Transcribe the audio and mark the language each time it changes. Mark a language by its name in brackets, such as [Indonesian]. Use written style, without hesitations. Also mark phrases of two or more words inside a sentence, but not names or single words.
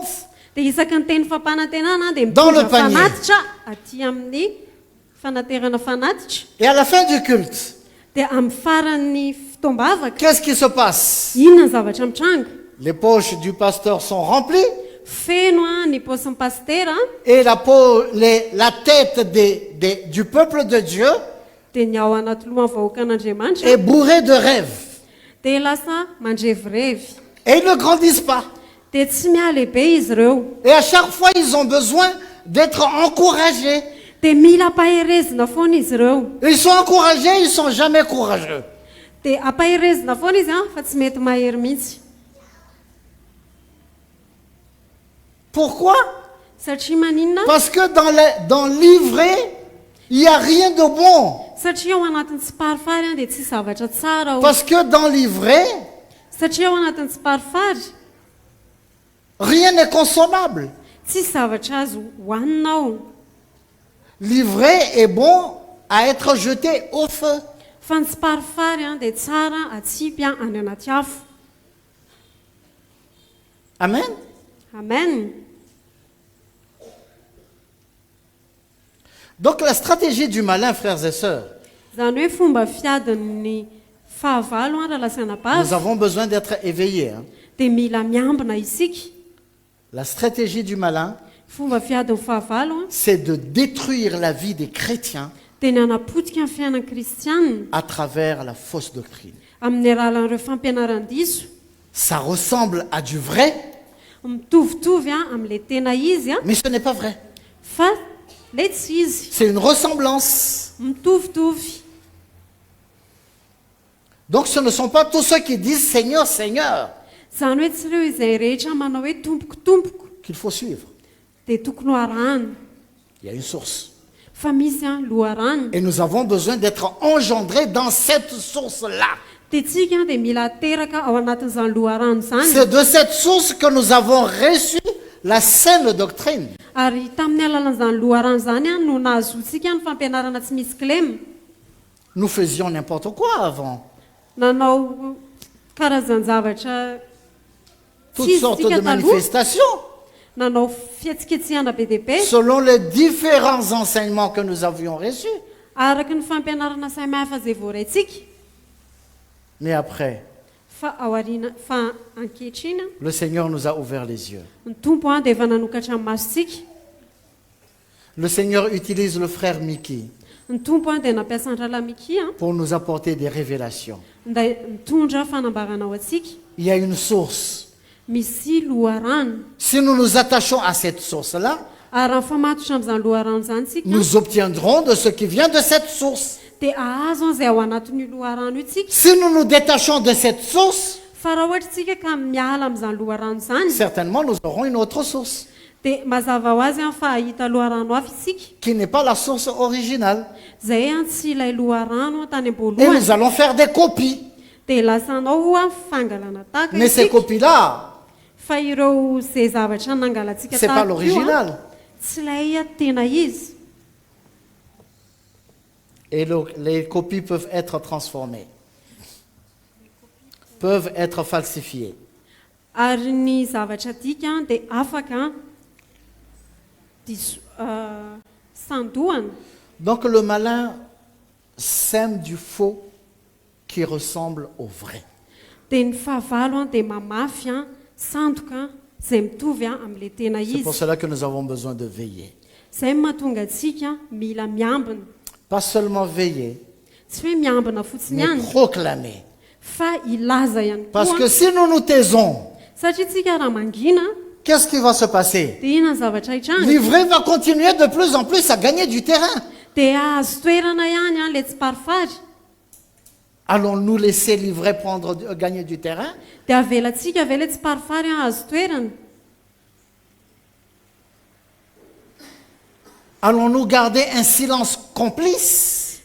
[Malagasy] Dia isaky ny teny fampanantenana dia [French] Dans le [Malagasy] mitondra [French] panier. [Malagasy] fanatitra aty amin'ny fanaterana fanatitra. [French] Et à la fin du culte, [Malagasy] Dia amin'ny faran'ny fitombavaka, [French] qu'est-ce qui se passe? [Malagasy] inona ny zavatra mitranga? [French] Les poches du pasteur sont remplies [Malagasy] Feno ny paosin'ny pastera, [French] et la tête du peuple de Dieu [Malagasy] dia ny ao anaty lohan'ny vahoakan'Andriamanitra [French] est bourrée de rêves. [Malagasy] dia lasa mandrevirevy. [French] Et ils ne grandissent pas. [Malagasy] Dia tsy mialehibe izy ireo. [French] Et à chaque fois, ils ont besoin d'être encouragés. [Malagasy] Dia mila ampaherezina foana izy ireo. [French] Ils sont encouragés, ils ne sont jamais courageux. [Malagasy] Dia ampaherezina foana izy fa tsy mety mahery mihitsy. [French] Pourquoi? [Malagasy] Satria maninona? [French] Parce que dans l'ivraie, il n'y a rien de bon. [Malagasy] Satria ao anatin'ny tsiparifary dia tsy zavatra tsara ao. [French] Parce que dans l'ivraie, [Malagasy] Satria ao anatin'ny tsiparifary [French] rien n'est consommable. [Malagasy] tsy zavatra azo hohanina ao. [French] L'ivraie est bon à être jeté au feu. [Malagasy] Fa ny tsiparifary dia tsara atsipy any anaty afo. [French] Amen. [Malagasy] Amen. [French] Donc la stratégie du malin, frères et sœurs, [Malagasy] Zany hoe fomba fiadin'ny fahavalo raha lasana [French] nous [Malagasy] bavy [French] avons besoin d'être éveillés. Hein. [Malagasy] dia mila miambina isika. [French] La stratégie du malin, [Malagasy] Fomba fiadin'ny fahavalo [French] c'est de détruire la vie des chrétiens [Malagasy] dia ny anapotika ny fiainana kristianina [French] à travers la fausse doctrine. [Malagasy] amin'ny alalan'ireo fampianaran-diso. [French] Ça ressemble à du vrai, [Malagasy] Mitovitovy amin'ilay tena izy [French] mais ce n'est pas vrai. [Malagasy] fa ilay tsy izy. [French] C'est une ressemblance. [Malagasy] Mitovitovy. [French] Donc ce ne sont pas tous ceux qui disent Seigneur, Seigneur [Malagasy] Zany hoe tsy ireo izay rehetra manao hoe tompoko tompoko [French] qu'il faut suivre. [Malagasy] dia tokony hoarahana. [French] Il y a une source. [Malagasy] Fa misy loharahana. [French] Et nous avons besoin d'être engendrés dans cette source-là. [Malagasy] Dia tsika dia mila teraka ao anatin'izany loharano zany. [French] C'est de cette source que nous avons reçu la saine doctrine. [Malagasy] Ary tamin'ny alalan'izany loharano zany no nahazoantsika ny fampianarana tsy misy klema. [French] Nous faisions n'importe quoi avant. [Malagasy] Nanao karazan-javatra [French] toutes sortes de manifestations [Malagasy] nanao fihetsiketsehana be dehibe [French] selon les différents enseignements que nous avions reçus. [Malagasy] araky ny fampianarana samihafa zay voaraintsika. [French] Mais après, [Malagasy] Fa aoriana fa ankehitriny [French] le Seigneur nous a ouvert les yeux. [Malagasy] ny tompo dia efa nanokatra ny masontsika. [French] Le Seigneur utilise le frère Mickey [Malagasy] Ny tompo dia nampiasa andrala Miki [French] pour nous apporter des révélations. [Malagasy] nda mitondra fanambarana ao antsika. [French] Il y a une source. [Malagasy] Misy loharano [French] Si nous nous attachons à cette source-là, [Malagasy] ary raha mifamatotra amin'izany loharano zany tsika [French] nous obtiendrons de ce qui vient de cette source. [Malagasy] dia ahazo an'izay ao anatin'io loharano io tsika. [French] Si nous nous détachons de cette source, [Malagasy] Fa raha ohatra tsika ka miala amin'izany loharano zany [French] certainement nous aurons une autre source [Malagasy] dia mazava ho azy fa hahita loharano hafa isika [French] qui n'est pas la source originale. [Malagasy] zay tsy ilay loharano tany [French] Et [Malagasy] am-boalohany [French] nous allons faire des copies. [Malagasy] dia lasanao fangalana tahaka [French] Mais ces [Malagasy] isika. [French] copies-là, [Malagasy] Fa ireo zay zavatra nangalantsika [French] ce n'est pas [Malagasy] tahaka io [French] l'original. [Malagasy] tsy ilay tena izy. [French] Et les copies peuvent être transformées, peuvent être falsifiées. [Malagasy] Ary ny zavatra tika dia afaka sandohana. [French] Donc le malin sème du faux qui ressemble au vrai. [Malagasy] Dia ny fahavalo dia mamafy sandoka zay mitovy amin'ilay tena [French] C'est pour [Malagasy] izy. [French] cela que nous avons besoin de veiller. [Malagasy] Zay mahatonga antsika mila miambina. [French] Pas seulement veiller, [Malagasy] Tsy hoe miambina fotsiny [French] mais [Malagasy] ihany [French] proclamer. [Malagasy] fa ilaza ihany [French] Parce [Malagasy] koa. [French] que si nous nous taisons, [Malagasy] Satria tsika raha mangina [French] qu'est-ce qui va se passer? [Malagasy] dia inona ny zavatra hitranga. [French] L'ivraie va continuer de plus en plus à gagner du terrain. [Malagasy] Dia ahazo toerana ihany ilay tsy parifary. [French] Allons-nous laisser l'ivraie gagner du terrain? [Malagasy] Dia avelantsika ve ilay tsy parifary ahazo toerana. [French] Allons-nous garder un silence complice?